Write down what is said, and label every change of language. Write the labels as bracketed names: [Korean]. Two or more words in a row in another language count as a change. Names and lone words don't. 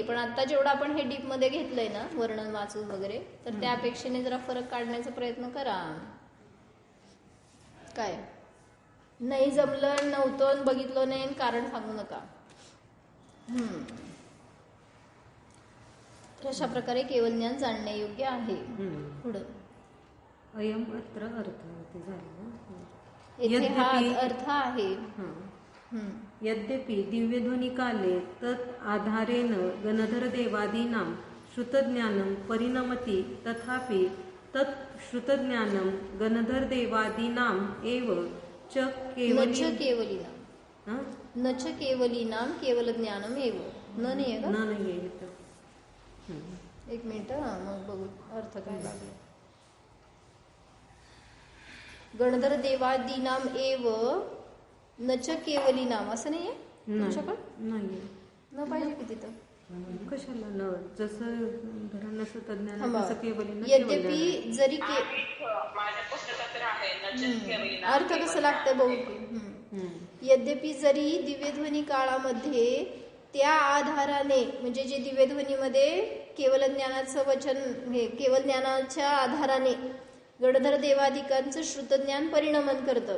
[Marathi] पण आता जेवढं आपण हे डीपमध्ये घेतलंय ना वर्णन वाचून वगैरे, तर त्या अपेक्षेने जरा फरक काढण्याचा प्रयत्न करा. काय नाही जमलं नव्हतं बघितलं नाही कारण सांगू नका. अशा प्रकारे केवळ ज्ञान जाणणे योग्य आहे. पुढं [Sanskrit] अयम अत्र अर्थ [Marathi] ते झालं. येथे हा अर्थ आहे. [Sanskrit] यद्यपि दिव्यध्वनी काले तत् आधारेण गणधर देवादीनां श्रुतज्ञानं परिणमति, तथापि तत् श्रुतज्ञानं गणधर देवादीनाम् एव च केवलीनां न च केवलीनां केवल ज्ञानम एव. [Marathi] नाही आहे का? नाही आहे. एक मिनिट, मग बघू अर्थ काय लागला. [Sanskrit] गणधर देवादीनाम एव न च केवलीनाम [Marathi] असं नाहीये तुमच्याकडं? नाही न पाहिजे की तिथं. कशाला न, जसं धरण श्रुतज्ञान तसं केवलीना. यद्यपि जरी अर्थ कसं लागतं बघू की. यद्यपि जरी दिव्यध्वनी काळामध्ये त्या आधाराने, म्हणजे जे दिव्यध्वनीमध्ये केवल ज्ञानाचं वचन, हे केवल ज्ञानाच्या आधाराने गणधर देवादिकांचं श्रुतज्ञान परिणमन करतं.